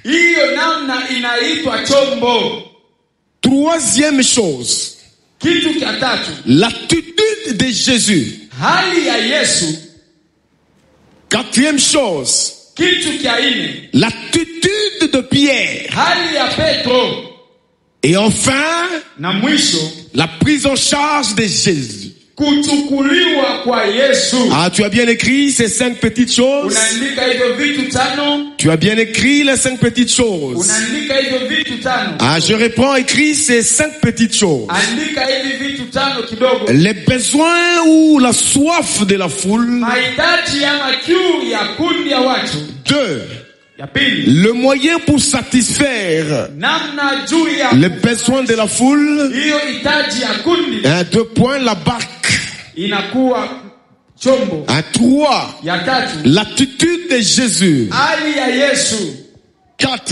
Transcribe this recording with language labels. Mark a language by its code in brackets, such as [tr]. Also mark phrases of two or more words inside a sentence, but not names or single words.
[fr] 3e chose, l'attitude de Jésus. 4e chose, l'attitude de Pierre. Et enfin, la prise en charge de Jésus. [sw] Kuchukuliwa kwa Yesu. [fr] Ah, tu as bien écrit ces 5 petites choses. [sw] Unaandika hivyo vitu tano. [fr] Tu as bien écrit les 5 petites choses. [sw] Unaandika hivyo vitu tano. [fr] Ah, je reprends, écrit ces 5 petites choses. [sw] Andika hivi vitu tano kidogo. [fr] Les besoins ou la soif de la foule. [sw] Mahitaji ama kiu ya kundi ya watu. [fr] 2. Le moyen pour satisfaire les besoins de la foule. 2 points, la barque. 3. L'attitude de Jésus. 4.